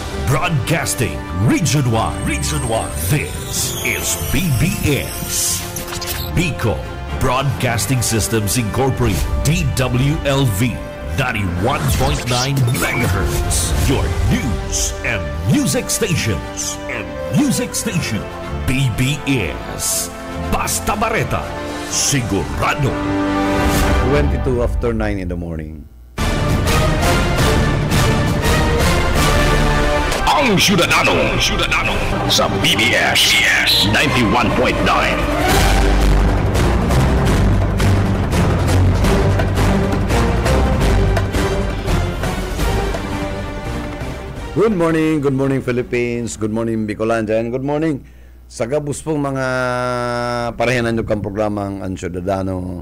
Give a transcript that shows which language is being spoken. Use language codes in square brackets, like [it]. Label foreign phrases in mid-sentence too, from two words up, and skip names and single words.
[en] Broadcasting Region 1. Region 1. This is BBS. Bicol Broadcasting Systems Incorporated. DWLV 91.9 MHz. Your news and music stations. [bik] BBS. Basta Bareta. Sigurado. [en] 22 after 9 in the morning. [bik] Ang Syudadano sa BBS 91.9. [en] Good morning Philippines, good morning Bicolandia, and good morning [bik] sa gabus pong mga parehanan nyo kang programang Ang Syudadano.